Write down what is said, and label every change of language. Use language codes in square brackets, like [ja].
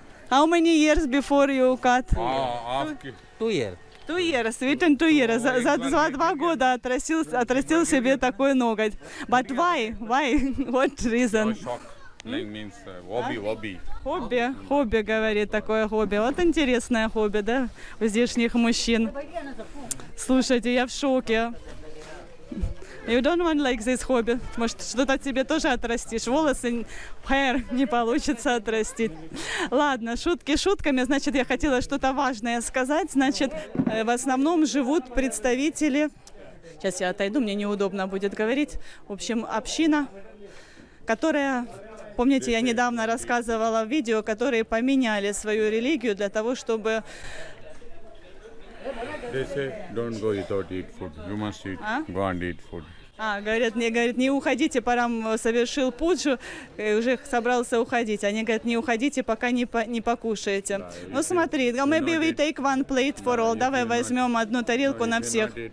[en] How many years before you cut? After 2 years. 2 years, within 2 years. [ru] За 2 года отрастил себе такой ноготь. [en] But why? Why? What reason? shock. Like means hobby. [ru] Хобби, говорит, такое хобби. Вот интересное хобби, да, у здешних мужчин. Слушайте, я в шоке. [en] You don't want like this hobby? [ru] Может, что-то тебе тоже отрастишь? Волосы, hair не получится отрастить. Ладно, шутки шутками. Значит, я хотела что-то важное сказать. Значит, в основном живут представители... Сейчас я отойду, мне неудобно будет говорить. В общем, община, которая... Помните, я недавно рассказывала в видео, которые поменяли свою религию для того, чтобы... [en] They say don't go without eat food. You must eat. Go and eat food. [ru] Говорят, не уходите, Парам совершил пуджу, и уже собрался уходить. Они говорят, не уходите, пока не покушаете. [en] Ну смотри, maybe we take one plate for all. [ru] Давай возьмем одну тарелку на всех.